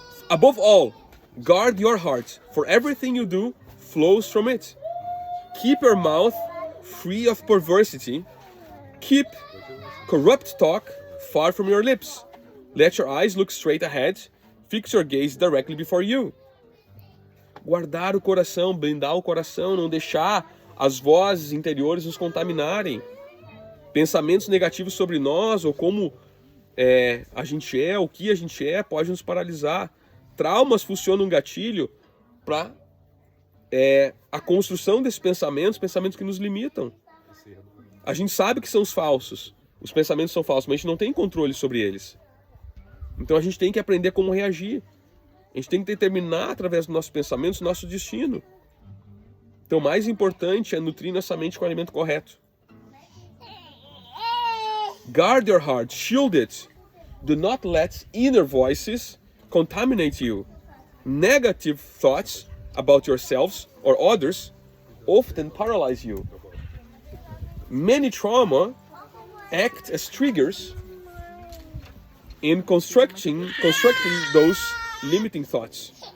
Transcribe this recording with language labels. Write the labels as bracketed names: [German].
[English] Above all, guard your heart. For everything you do flows from it. Keep your mouth free of perversity. Keep corrupt talk far from your lips. Let your eyes look straight ahead. Fix your gaze directly before you. [Portuguese] Guardar o coração, blindar o coração, não deixar as vozes interiores nos contaminarem. Pensamentos negativos sobre nós, ou como a gente é, o que a gente é, pode nos paralisar. Traumas funcionam um gatilho para a construção desses pensamentos que nos limitam. A gente sabe que são os falsos, os pensamentos são falsos, mas a gente não tem controle sobre eles. Então a gente tem que aprender como reagir. A gente tem que determinar através dos nossos pensamentos o nosso destino. Então o mais importante é nutrir nossa mente com o alimento correto. [English] Guard your heart, shield it. Do not let inner voices contaminate you. Negative thoughts about yourselves or others often paralyze you. Many trauma act as triggers in constructing those limiting thoughts.